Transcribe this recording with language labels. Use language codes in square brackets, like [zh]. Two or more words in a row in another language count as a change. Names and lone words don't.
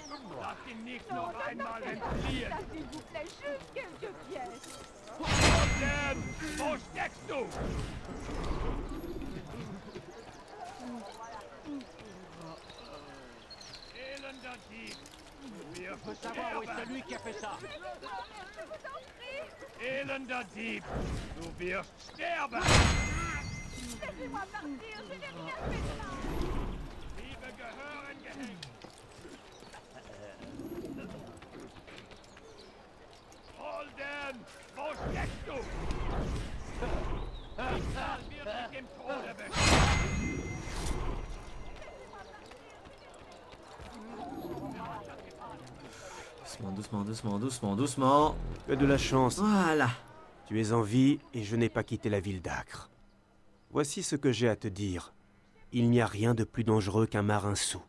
[fr] S'il vous plaît, juste quelques pièces. Il faut savoir où est celui qui a fait ça. [de] Elender Dieb, du wirst sterben! [fr] Laissez-moi partir, je n'ai rien fait de mal. [de] Diebe gehören gehängt! Holden, wo steckst du? Schicksal wird mit dem Tode bestraft! [fr] Doucement, doucement, doucement, doucement, doucement. Tu as de la chance. Voilà. Tu es en vie et je n'ai pas quitté la ville d'Acre. Voici ce que j'ai à te dire. Il n'y a rien de plus dangereux qu'un marin saoul.